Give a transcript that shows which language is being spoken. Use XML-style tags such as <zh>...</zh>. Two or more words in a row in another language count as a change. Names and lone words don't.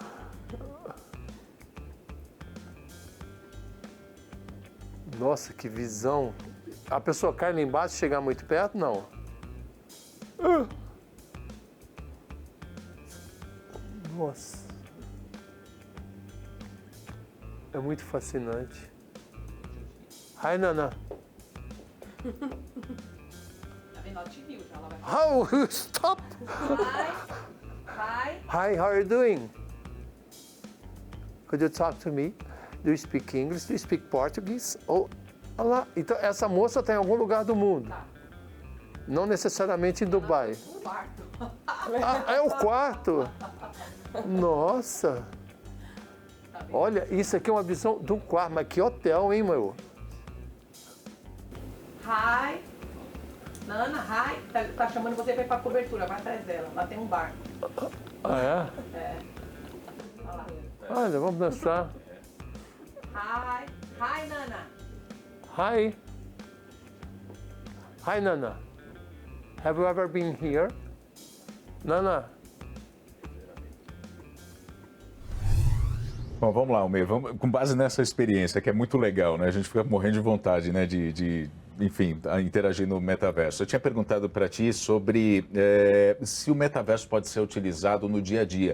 <pt>Nossa, que visão. A pessoa cai lá embaixo e chegar muito perto? Não. Nossa. É muito fascinante.</pt> <en>Hi, Nana. How? Stop! Hi. Hi, how are you doing? Could you talk to me? Do you speak English? Do you speak Portuguese?</en> <pt>Oh, olha lá. Então, essa moça está em algum lugar do mundo. Não necessariamente em Dubai. Ah, é o quarto? Nossa. Olha, isso aqui é uma visão do quarto. Mas que hotel, hein, meu?</pt> <en>Hi. Nana, hi.</en> <pt>Tá chamando você pra ir pra cobertura, vai atrás dela. Lá tem um bar. Ah, é? É. Olha lá. Olha, vamos dançar.</pt> <en>Hi. Hi, Nana. Hi. Hi, Nana. Have you ever been here? Nana.</en> <pt>Bom, vamos lá, Almir. Com base nessa experiência, que é muito legal, né? A gente fica morrendo de vontade, né? Enfim, interagir no metaverso. Eu tinha perguntado para ti sobre se o metaverso pode ser utilizado no dia a dia.</pt>